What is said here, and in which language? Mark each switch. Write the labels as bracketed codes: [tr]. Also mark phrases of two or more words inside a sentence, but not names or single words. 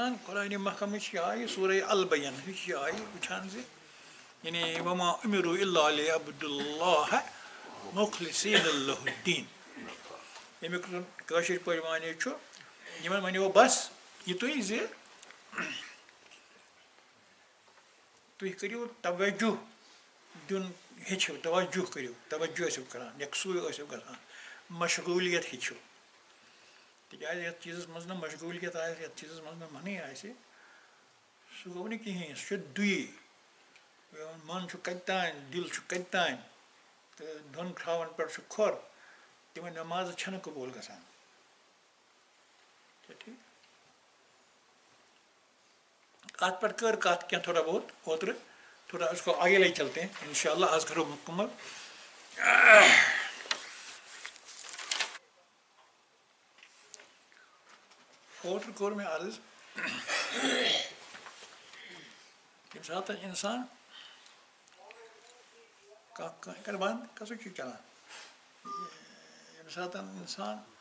[ks] وَنان قرآنِ محکمٕچ یہِ آیہِ سورہ البین ہِچ یہِ آیہِ وٕچھان زِ یعنی [ar] وَما اُمِرُوا إِلَّا لِيَعْبُدُوا اللَّهَ مُخْلِصِينَ لَهُ الدِّينَ [ks] ییٚمیُک کٲشِر پٲٹھۍ معنی چھُ یِمن وَنیو بس یِتُے زِ تُہۍ کٔرِو توجہ دیُن ہیٚچھِو توجہ کٔرِو توجہ ٲسِو کران یکسوٗے ٲسِو گژھان مشغوٗلیت ہیٚچھِو تِکیازِ یَتھ چیٖزَس منٛز نہٕ مشغوٗلیت آسہِ یَتھ چیٖزَس منٛز نہٕ منٕے آسہِ سُہ گوٚو نہٕ کِہیٖنۍ سُہ چھُ دُیی من چھُ کَتہِ تانۍ دِل چھُ کَتہِ تانۍ تہٕ دۄن کھرٛاوَن پٮ۪ٹھ چھُ کھۄر تِمن نٮ۪مازٕ چھَنہٕ قبوٗل گژھان ٹھیٖک اَتھ پٮ۪ٹھ کٔر کَتھ کینٛہہ تھوڑا بہت اوترٕ [ur] تھوڑا اس کو آگے لے چلتے ہیں [ar] اِنشاء اللہ [ks] آز کرو مکمل اوترٕ کوٚر مےٚ عرض ییٚمہِ ساتہٕ اِنسان کانٛہہ کَرِ بنٛد کَسو چھُ چلان ییٚمہِ ساتہٕ اِنسان